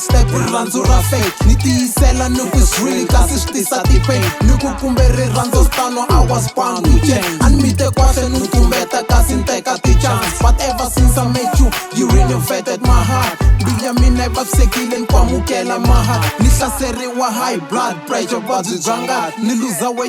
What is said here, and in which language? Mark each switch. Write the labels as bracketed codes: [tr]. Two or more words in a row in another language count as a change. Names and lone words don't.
[ts] rirhandzu ra fake ni tiyisela ni ku real kasi swi tisa ti-pain ni ku kumbe rirhandzu stano [en] I was bound to change [ts] a ni mi te kwase ni tumbeta kasi ni teka ti-chance [en] but ever since I met you you renovated my heart [ts] mbilu ya mina yi vavisekile ni kwamukela maha ni hlaseriwa [en] high blood pressure [ts] vuvabyi bya ngati ni luza weight